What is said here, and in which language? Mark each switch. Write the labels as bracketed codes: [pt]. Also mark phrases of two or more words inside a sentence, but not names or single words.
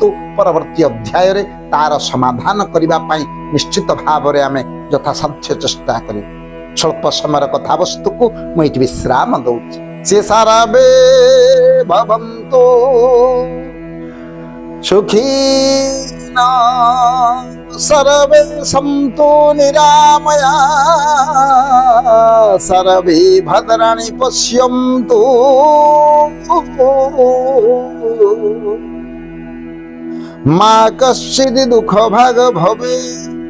[or] ପରବର୍ତ୍ତୀ ଅଧ୍ୟାୟରେ ତାର ସମାଧାନ କରିବା ପାଇଁ ନିଶ୍ଚିତ ଭାବରେ ଆମେ ଯଥାସାଧ୍ୟ ଚେଷ୍ଟା କରିବୁ। ସ୍ୱଳ୍ପ ସମୟର କଥାବସ୍ତୁକୁ ମୁଁ ଏଠି ବିଶ୍ରାମ ଦଉଛି। [sa] ସେ ସାରାବେ ଭବନ୍ତୁ ସୁଖୀନା सर्वे सन्तु निरामया सर्वे भद्राणि पश्यन्तु मा कश्चित् दुःखभाग् भवेत्।